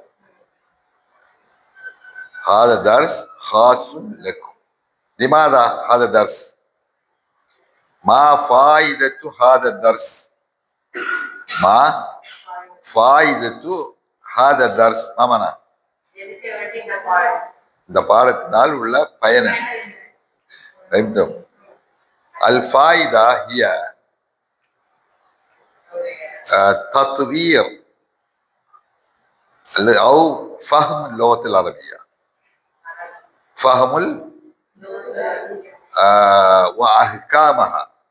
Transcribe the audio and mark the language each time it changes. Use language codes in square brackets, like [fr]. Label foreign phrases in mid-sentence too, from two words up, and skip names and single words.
[ar] هذا درس خاص لكم. لماذا هذا الدرس؟ ما فائدة هذا الدرس؟ ما فائدة هذا الدرس؟ ما معنى؟ [ta] இந்த பாடத்தினால் உள்ள பயன். [ar] الفائدة هي تطوير أو فهم اللغة العربية، فهم وأحكامها